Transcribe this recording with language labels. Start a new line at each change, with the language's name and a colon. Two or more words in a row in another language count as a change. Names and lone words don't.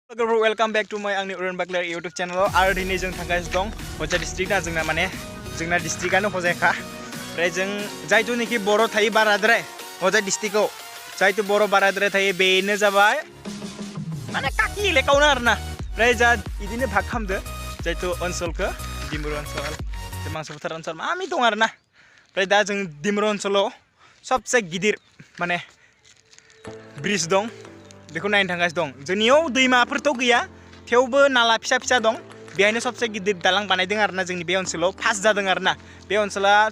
English: Welcome back to my Urban Bakler YouTube channel.
Bodo: आरो दिनै जों थांगासिनो दं हजा डिस्ट्रिक्ट ना जोंना माने जोंना डिस्ट्रिक्टआनो हजायखा ओमफ्राय जों जायथुनिखि बर' थायो बाराद्राय हजा डिस्ट्रिक्टआव जायथु बर' बाराद्राय थायो बेनो जाबाय माने काकि एलेकायावनो आरोना ओमफ्राय जा बिदिनो भाग खालामदो जायथु ओनसोलखौ दिमुर ओनसोल मांसो फोथार ओनसोल मामि दं आरोना ओमफ्राय दा जों दिमुर ओनसोलाव सबसे गिदिर माने ब्रिज दं बेखौ नायनो थांगासिनो दं जोंनियाव दैमाफोरथ' गैया थेवबो नाला फिसा फिसा दं बेहायनो सबसे गिदिर दालां बानायदों आरोना जोंनि बे ओनसोलाव फार्स्ट जादों आरोना बे ओनसोला